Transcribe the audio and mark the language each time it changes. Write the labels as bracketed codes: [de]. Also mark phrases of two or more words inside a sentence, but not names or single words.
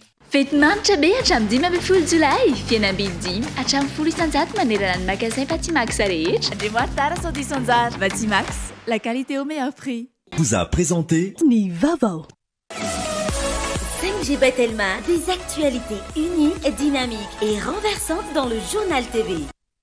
[mg] Fety manitra be hatramin'ny 10 jolay fihenam-bidy 10 hatramin'ny 10 isanjato manerana ny magasin Patimax rehetra. Andriamoara Saudi Sanjar. Patimax, [fr] la qualité au meilleur prix. Vous a présenté [mg] Ni Vavao. [fr] 5G Batelma, des actualités uniques, dynamiques et renversantes dans le journal TV.